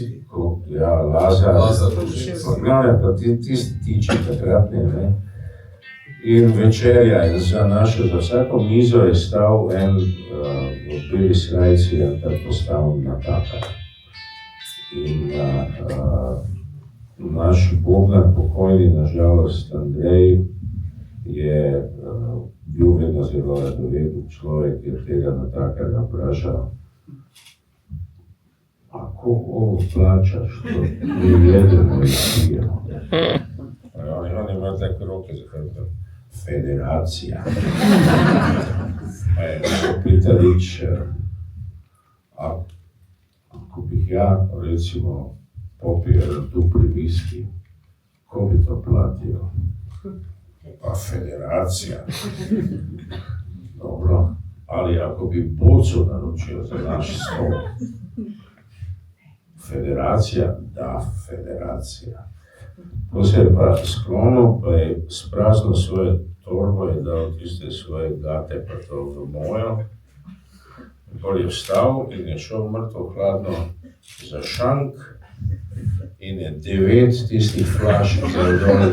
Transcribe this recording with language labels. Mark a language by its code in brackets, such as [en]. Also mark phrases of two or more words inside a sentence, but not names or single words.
[sl] Ja, Lazar, pa glavne pa tisti tiči takratni, in večerja in za vsako mizo je stal en v beli srajci, en tak postavljen natakar. In naš bobnar pokojni, nažalost, Andrej, je bil vedno zelo radoveden človek, ki je tega natakarja vprašal, [sr] ako ovo plačaš, to mi jedemo i pijemo. [sl] On ima tako roke za hrbtom. [sr] Federacija. Pa je Pitalić, ako bih ja, recimo, popio dupli viski, ko bi to platio? Pa federacija. Dobro, ali ako bi bocu naručio za naš stol, federacija, da, federacija. [sl] Ko se je pa sklonil, pa je spraznil svoje torbo in dal tiste svoje gate pa to v mojo. Pol je vstal in je šel mrtvo hladno za šank in je 9 tistih flaš vzel dol.